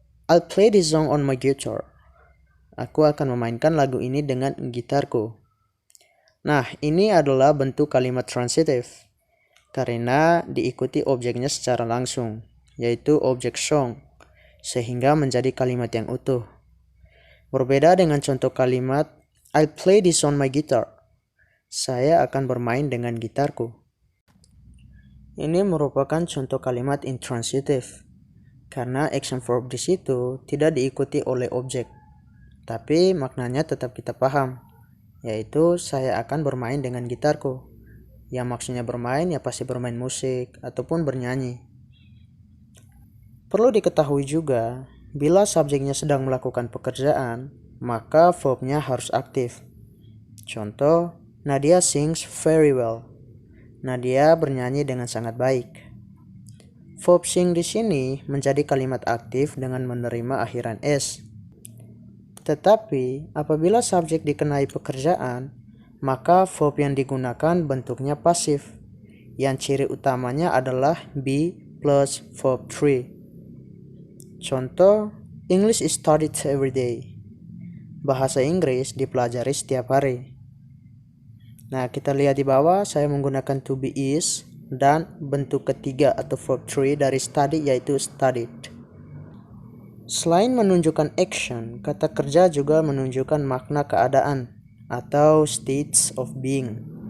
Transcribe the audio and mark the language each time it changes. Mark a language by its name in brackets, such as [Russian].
[English] I'll play this song on my guitar. [Indonesian] Aku akan memainkan lagu ini dengan gitarku. Nah, ini adalah bentuk kalimat transitive karena diikuti objeknya secara langsung, yaitu objek song, sehingga menjadi kalimat yang utuh. Berbeda dengan contoh kalimat [English] I'll play this on my guitar. [Indonesian] Saya akan bermain dengan gitarku. Ini merupakan contoh kalimat intransitive karena action verb di situ tidak diikuti oleh objek. Tapi maknanya tetap kita paham, yaitu saya akan bermain dengan gitarku. Yang maksudnya bermain ya pasti bermain musik ataupun bernyanyi. Perlu diketahui juga, bila subjeknya sedang melakukan pekerjaan, maka verbnya harus aktif. Contoh, [English] Nadia sings very well. [Indonesian] Nadia bernyanyi dengan sangat baik. Verb sing di sini menjadi kalimat aktif dengan menerima akhiran s. Tetapi apabila subjek dikenai pekerjaan, maka verb yang digunakan bentuknya pasif, yang ciri utamanya adalah be plus verb 3. Contoh, [English] English is studied every day. [Indonesian] Bahasa Inggris dipelajari setiap hari. Nah, kita lihat di bawah, saya menggunakan to be is, dan bentuk ketiga atau verb 3 dari study yaitu studied. Selain menunjukkan action, kata kerja juga menunjukkan makna keadaan atau states of being.